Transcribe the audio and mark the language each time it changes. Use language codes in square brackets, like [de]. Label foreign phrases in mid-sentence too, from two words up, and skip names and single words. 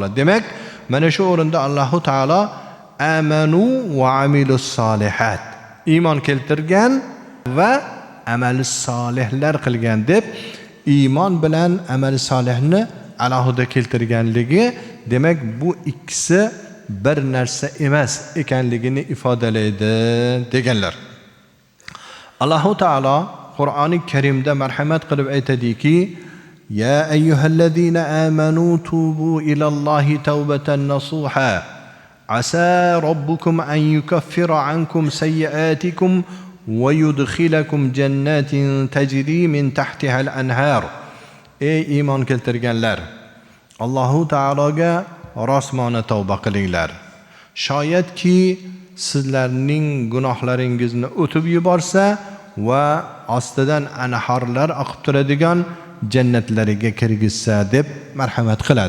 [uz] Demak, mana shu o'rinda Alloh taolo [ar] آمنوا وعملوا الصالحات, [uz] iymon keltirgan va amali solihlar qilgan deb iymon bilan amali solihni alohida keltirganligi, demak bu ikkisi bir narsa emas ekanligini ifodalaydi deganlar. Alloh taolo Qur'oni Karimda marhamat qilib aytadiki, [ar] يا أيها الذين آمنوا توبوا إلى الله توبة نصوحا عسى ربكم أن يكفر عنكم سيئاتكم ويدخلكم جنات تجري من تحتها الأنهار. [uz] Ey iymon keltirganlar, Allohu taologa rosmona tavba qilinglar. Shoyatki sizlarning gunohlaringizni o'tib yuborsa va ostidan anharlar oqib turadigan jannatlariga kirgizsa deb marhamat qiladi.